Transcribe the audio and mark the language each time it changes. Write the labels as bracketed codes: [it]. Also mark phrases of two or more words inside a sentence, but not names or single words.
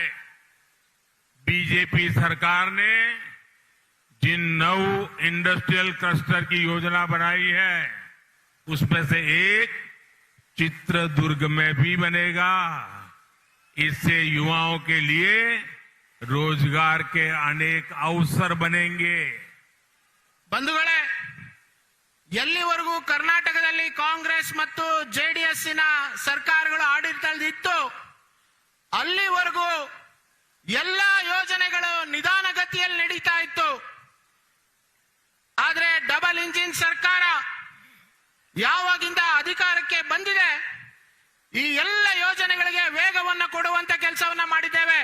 [hi] बीजेपी सरकार ने जिन 9 [en] industrial cluster [hi] की योजना बनाई है, उसमें से एक चित्रदुर्ग में भी बनेगा। इससे युवाओं के लिए रोजगार के अनेक अवसर बनेंगे। [kn] ಬಂಧುಗಳೇ, ಎಲ್ಲಿವರೆಗೂ ಕರ್ನಾಟಕದಲ್ಲಿ ಕಾಂಗ್ರೆಸ್ ಮತ್ತು ಜೆಡಿಎಸ್ಸಿನ ಸರ್ಕಾರಗಳು ಆಡಳಿತದಲ್ಲಿತ್ತು, ಅಲ್ಲಿವರೆಗೂ ಎಲ್ಲ ಯೋಜನೆಗಳು ನಿಧಾನಗತಿಯಲ್ಲಿ ನಡೀತಾ ಇತ್ತು. ಆದ್ರೆ [en] double engine [kn] ಸರ್ಕಾರ ಯಾವಾಗಿಂದ ಅಧಿಕಾರಕ್ಕೆ ಬಂದಿದೆ, ಈ ಎಲ್ಲ ಯೋಜನೆಗಳಿಗೆ ವೇಗವನ್ನು ಕೊಡುವಂತ ಕೆಲಸವನ್ನ ಮಾಡಿದ್ದೇವೆ.